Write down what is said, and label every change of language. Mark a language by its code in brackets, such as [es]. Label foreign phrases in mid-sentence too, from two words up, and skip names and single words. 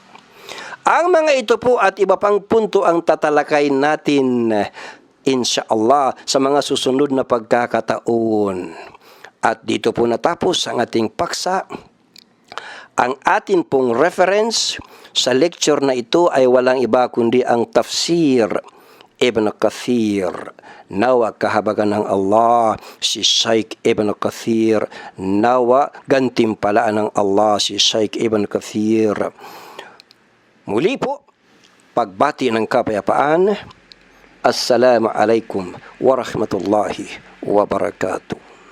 [tl] Ang mga ito po at iba pang punto ang tatalakay natin, insyaallah, sa mga susunod na pagkakataon. At dito po natapos ang ating paksa. Ang atin pong reference sa lecture na ito ay walang iba kundi ang Tafsir Ibn Kathir. Nawa kahabagan ng Allah si Shaykh Ibn Kathir. Nawa gantimpalaan ng Allah si Shaykh Ibn Kathir. Muli po, pagbati ng kapayapaan. [ar] السلام عليكم ورحمة الله وبركاته.